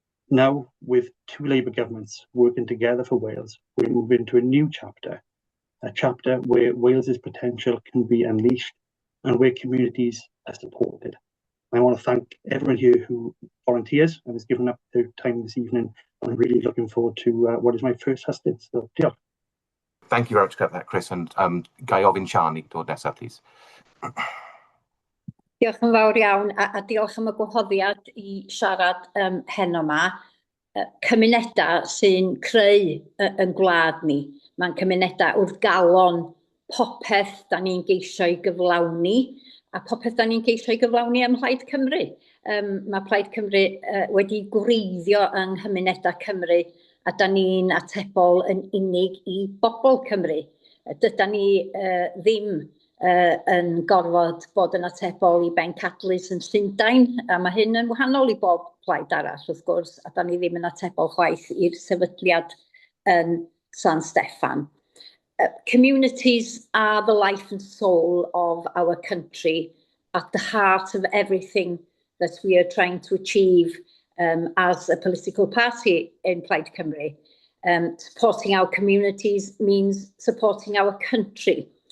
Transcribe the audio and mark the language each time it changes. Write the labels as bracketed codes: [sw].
[en] Now, with 2 Labour governments working together for Wales, we move into a new chapter, a chapter where Wales's potential can be unleashed and where communities are supported. I want to thank everyone here who volunteers and has given up their time this evening. I'm really looking forward to what is my first hustings. So, diolch. Thank you very much for that, Chris, and [cy] gai ofyn Sian i dod nesaf, [en] please. [cy] Diolch yn fawr iawn, a diolch am y gwahoddiad i siarad heno yma. Cymunedau sy'n creu yn gwlad ni. Mae'n cymunedau wrth galon popeth da ni'n geisio i gyflawni, a popeth da ni'n geisio i gyflawni ym Plaid Cymru. Mae Plaid Cymru wedi gwreiddio yng nghymunedau Cymru, a da ni'n atebol yn unig i bobl Cymru. Dyda ni ddim yn gorfod bod yn atebol i bencadlys yn Llundain, a mae hyn yn wahanol i bob plaid arall, wrth gwrs, a da ni ddim yn atebol chwaith i'r sefydliad yn San Steffan. [en] Communities are the life and soul of our country, at the heart of everything that we are trying to achieve as a political party in Plaid Cymru. Supporting our communities means supporting our country.